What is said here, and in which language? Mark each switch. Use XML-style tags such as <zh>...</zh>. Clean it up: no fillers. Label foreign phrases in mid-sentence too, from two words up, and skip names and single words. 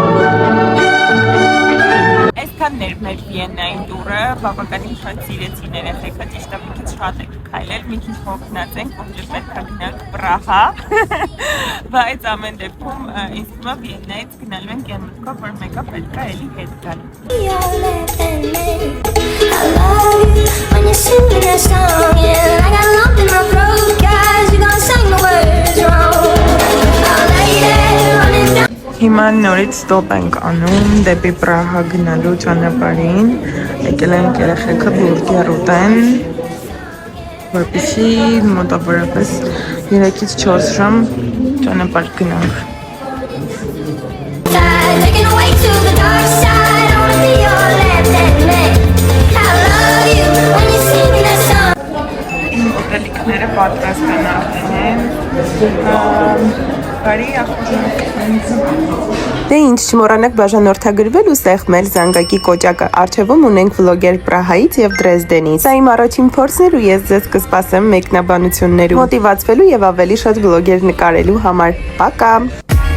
<hy>Այսքանն էր մեր Վիեննային տուրը, բավականին շատ սիրեցին երեխեքները։ շատ եք քայլել, մի քիչ հոգնած ենք, որ պետք է գնանք Պրահա, բայց ամեն դեպքում ինձ թվում է Վիեննայից գնալու ենք այն մտքով, որ մեկը պետք է էլի հետ գալ։</hy> <en>I love you when you're singing that song, yeah. I got lump in my throat, guys. You gonna sing the words wrong. Oh, lady, running down.</en> <hy>Հիմա նորից ստոպ ենք անում դեպի Պրահա գնալու ճանապարհին, եկել ենք երեխեքը բուրգեր ուտեն, որպեսզի մոտավորապես 3-ից 4 ժամ ճանապարհ գնանք։</hy> <en>Taken away to the dark side. I wanna be your left hand man. I love you when you're singing that song.</en> <hy>Իմ ուտելիքները պատրաստան արդեն։ Բարի ախորժանք։ Դե ինչ չմոռանաք բաժանորդագրվել ու ստեղմել զանգակի կոճակը։ Առջևում ունենք վլոգեր Պրահայից եւ Դրեզդենից։ Սա իմ առաջին փորձն էր ու ես ձեզ կսպասեմ մեկնաբանություններում, մոտիվացվելու եւ ավելի շատ վլոգեր նկարելու համար։ Պակա։</hy>